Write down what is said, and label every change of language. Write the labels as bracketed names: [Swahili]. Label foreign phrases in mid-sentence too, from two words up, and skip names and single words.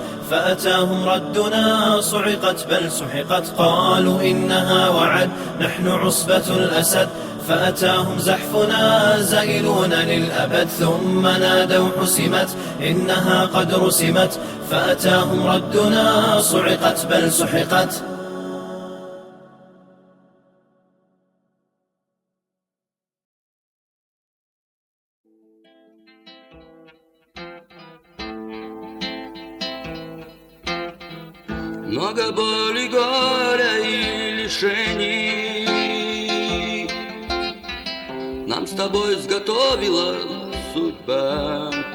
[Arabic] فأتاهم ردنا صعقت بل سحقت. قالوا إنها وعد نحن عصبة الأسد. فأتاهم زحفنا زائلون للأبد ثم نادوا حسمت إنها قد رسمت. فأتاهم ردنا صعقت بل سحقت. [Russian] Много боли, горя и лишений нам с тобой изготовила судьба.